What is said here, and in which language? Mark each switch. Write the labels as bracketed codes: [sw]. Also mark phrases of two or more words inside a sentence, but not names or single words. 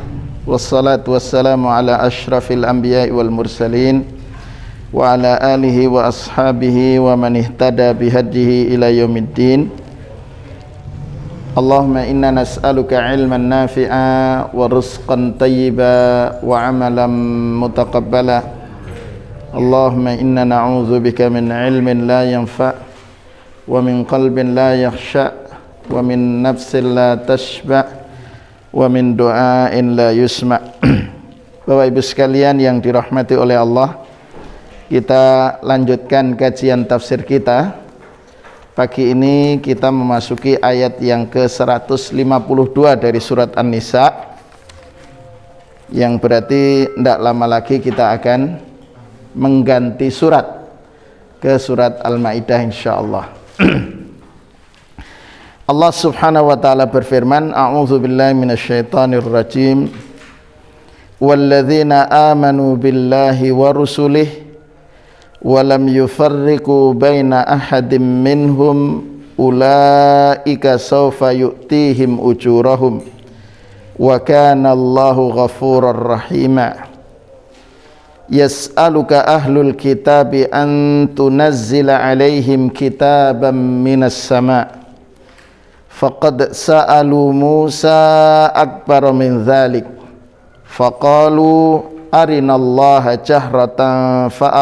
[ar] والصلاة والسلام على أشرف الأنبياء والمرسلين وعلى آله وأصحابه ومن اهتدى بهداه إلى يوم الدين. اللهم إنا نسألك علما نافعا ورزقا طيبا وعملا متقبلا. اللهم إنا نعوذ بك من علم لا ينفع ومن قلب لا يخشع ومن نفس لا تشبع ومن دعاء لا يسمع'. [id] Bapak Ibu sekalian yang dirahmati oleh Allah, kita lanjutkan kajian tafsir kita. Pagi ini kita memasuki ayat yang ke-152 dari surat An-Nisa, yang berarti tidak lama lagi kita akan mengganti surat ke surat Al-Maidah insyaallah. [ar] الله سبحانه وتعالى berfirman, أعوذ بالله من الشيطان الرجيم. والذين آمنوا بالله ورسله ولم يفرقوا بين أحد منهم أولئك سوف يؤتيهم أجورهم وكان الله غفورا رحيما. يسألك أهل الكتاب أن تنزل عليهم كتابا من السماء فقد سألوا موسى أكبر من ذلك فقالوا أرنا الله جهرة ف